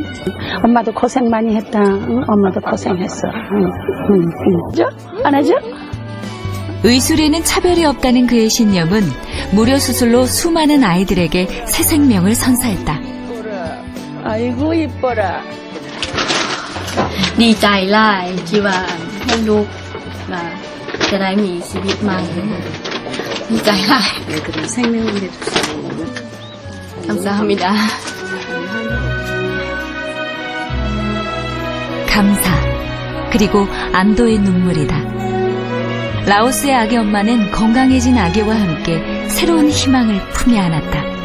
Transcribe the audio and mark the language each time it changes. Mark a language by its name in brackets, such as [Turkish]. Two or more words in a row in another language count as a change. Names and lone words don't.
[Korean] 엄마도 고생 많이 했다. 엄마도 고생했어. 그죠? 안 하죠? 의술에는 차별이 없다는 그의 신념은 무료 수술로 수많은 아이들에게 새 생명을 선사했다. 아이고 이뻐라. [Lao] ດີໃຈຫຼາຍທີ່ວ່າໃຫ້ລູກຈະໄດ້ມີຊີວິດໃໝ່ດີໃຈຫຼາຍ [Korean] 생명을 해주세요. 감사합니다. 감사, 그리고 안도의 눈물이다. 라오스의 아기 엄마는 건강해진 아기와 함께 새로운 희망을 품에 안았다.